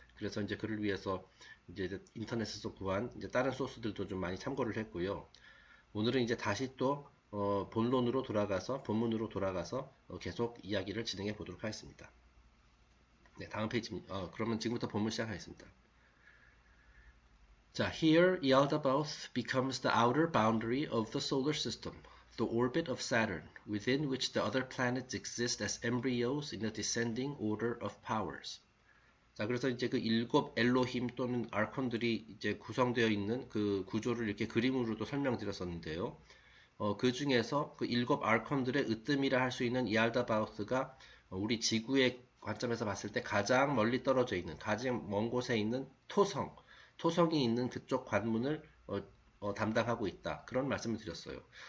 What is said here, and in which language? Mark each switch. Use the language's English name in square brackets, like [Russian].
[Korean] 그래서 이제 그를 위해서 이제 인터넷에서 구한 이제 다른 소스들도 좀 많이 참고를 했고요. 오늘은 이제 다시 또 본문으로 돌아가서 계속 이야기를 진행해 보도록 하겠습니다. 네, 다음 페이지입니다. 그러면 지금부터 본문 시작하겠습니다. 자, [English] here Yaldabaoth becomes the outer boundary of the solar system, the orbit of Saturn, within which the other planets exist as embryos in a descending order of powers. [Korean] 자, 그래서 이제 그 일곱 엘로힘 또는 아콘들이 이제 구성되어 있는 그 구조를 이렇게 그림으로도 설명드렸었는데요. 그 중에서 그 일곱 아콘들의 으뜸이라 할 수 있는 이알다바우스가 우리 지구의 관점에서 봤을 때 가장 멀리 떨어져 있는, 가장 먼 곳에 있는 토성이 있는 그쪽 관문을 담당하고 있다. 그런 말씀을 드렸어요.